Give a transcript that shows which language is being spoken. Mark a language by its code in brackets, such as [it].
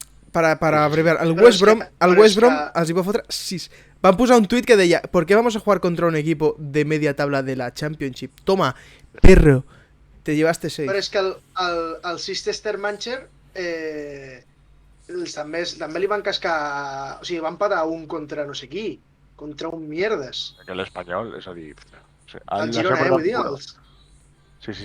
[ca] Para abreviar, el West Brom els hi va fotre 6. Van posar un tuit que deia: [es] ¿por qué vamos a jugar contra un equipo de media tabla de la Championship? Toma, perro, te llevaste 6. [ca] Però és que el Chichester Manchester també li van cascar... O sigui, van patar un contra no sé qui. Contra un mierdes. Que l'Espanyol, és a dir... El Girona, vull dir, els... Sí,